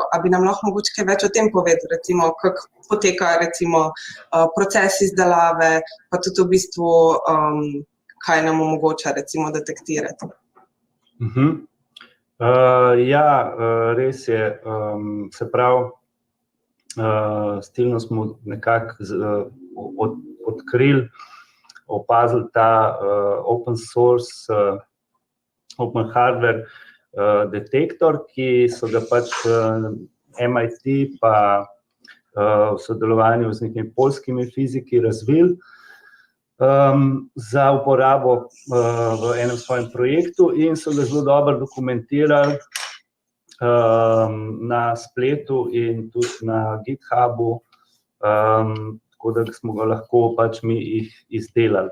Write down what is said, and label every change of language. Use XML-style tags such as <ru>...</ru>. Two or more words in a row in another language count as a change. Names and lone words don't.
<sl>A bi nam lahko mogoče kaj več o tem povedal, recimo, kako poteka recimo proces izdelave, pa tudi v bistvu kaj nam omogoča recimo detektirati? Ja, res je. Se pravi, s Tilnom smo nekako odkrili, opazili ta</sl> <en>open source open hardware</en> <sl>detektor, ki so ga pač MIT pa v sodelovanju z nekimi poljskimi fiziki razvili za uporabo v enem svojem projektu in so ga zelo dobro dokumentirali na spletu in tudi na GitHubu, tako da smo ga lahko pač mi jih izdelali.</sl>